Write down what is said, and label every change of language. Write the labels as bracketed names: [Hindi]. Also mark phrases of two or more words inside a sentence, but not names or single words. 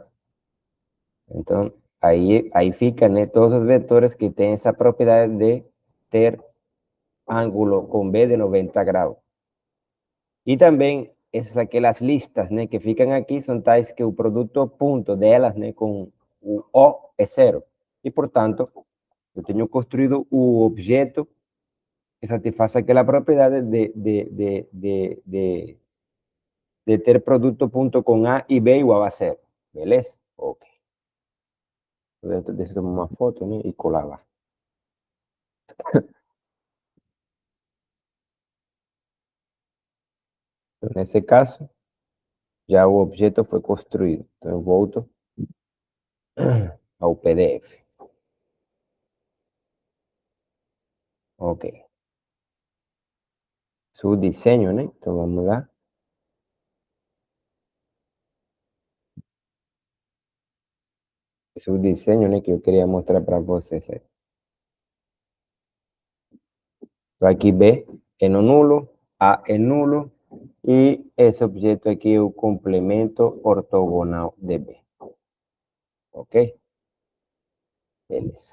[Spanish] Entonces, ahí fican todos los vectores que tienen esa propiedad de tener ángulo con B de 90 grados. Y también esas aquellas listas que fican aquí son tais que el producto punto de ellas con O es cero. Y por tanto, yo tengo construido un objeto satisface [Portuguese] aquela propriedade de ter produto ponto com A e B igual a zero. Beleza? Ok. Deixa eu tomar uma foto, né? E colar lá. Então, nesse caso, já o objeto foi construído. Então, eu volto ao PDF. Ok. [Spanish] Su diseño, [Portuguese] né? Então, vamos lá. [Spanish] Su diseño, [Portuguese] né? Que eu queria mostrar para vocês. Então, aqui B é no nulo, A é nulo, e esse objeto aqui é o complemento ortogonal de B. Ok? Beleza.